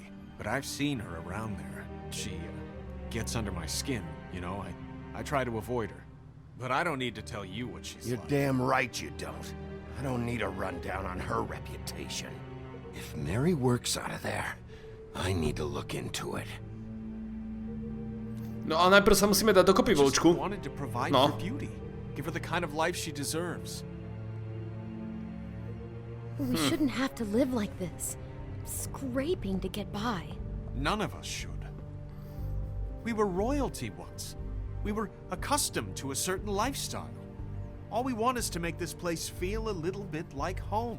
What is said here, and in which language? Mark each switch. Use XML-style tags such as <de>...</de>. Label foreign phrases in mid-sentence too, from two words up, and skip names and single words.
<en>But I've seen her around there. She gets under my skin, you know. I try to avoid her. But I don't need to tell you what she's You're like. damn right you don't. I don't need a rundown on her reputation. If Mary works out of there, I need to look into it.</en> <sk>No a najprv sa musíme dať dokopy,</sk> <en>Just</en> <sk>Vlčku.</sk> <en>wanted to provide</en> <sk>No.</sk> <en>for Beauty. Give her the kind of life she deserves. We shouldn't have to live like this. Scraping to get by. None of us should. We were royalty once. We were accustomed to a certain lifestyle. All we want is to make this place feel a little bit like home.</en>